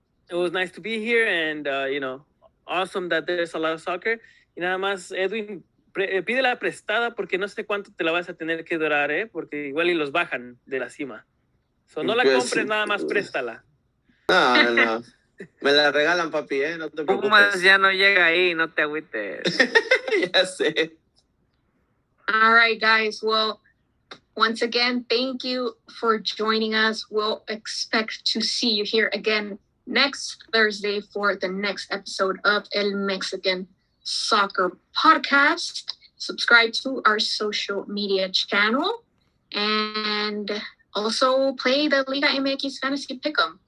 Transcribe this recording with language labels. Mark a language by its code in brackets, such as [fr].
[en] It was nice to be here, and awesome that there's a lot of soccer. [es] Y nada más, Edwin, pídela prestada porque no sé cuánto te la vas a tener que durar, porque igual y los bajan de la cima. So, no la compres, nada más préstala. No. Me la regalan, papi, no te preocupes. Pumas ya no llega ahí, no te agüites. Ya sé. [en] All right, guys. Well, once again, thank you for joining us. We'll expect to see you here again next Thursday for the next episode of El Mexican Soccer Podcast. Subscribe to our social media channel and also play the Liga MX Fantasy Pick'em.